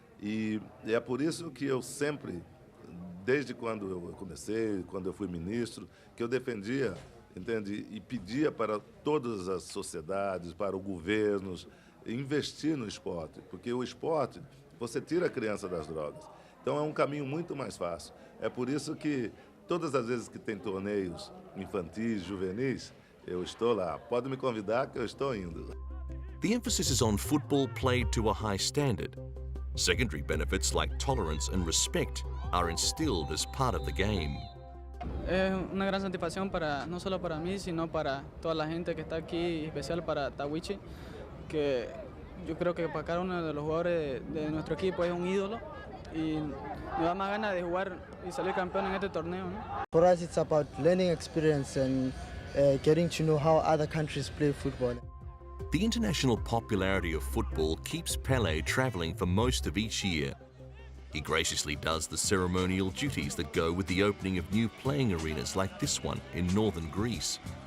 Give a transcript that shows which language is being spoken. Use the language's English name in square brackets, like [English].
[Portuguese] E é por isso que eu sempre, desde quando eu comecei, quando eu fui ministro, que eu defendia, entende? E pedia para todas as sociedades, para os governos, investir no esporte, porque o esporte, você tira a criança das drogas. Então é um caminho muito mais fácil. É por isso que todas as vezes que tem torneios infantis, juvenis, eu estou lá. Pode me convidar que eu estou indo. [English] The emphasis is on football played to a high standard. Secondary benefits like tolerance and respect are instilled as part of the game. [Spanish] Es una gran satisfacción para, no solo para mí, sino para toda la gente que está aquí, especial para Tawichi, que yo creo que para cada uno de los jugadores de nuestro equipo es un ídolo y nos da más ganas de jugar y salir campeón en este torneo, ¿no? [English] For us, it's about learning experience and getting to know how other countries play football. The international popularity of football keeps Pelé travelling for most of each year. He graciously does the ceremonial duties that go with the opening of new playing arenas like this one in northern Greece.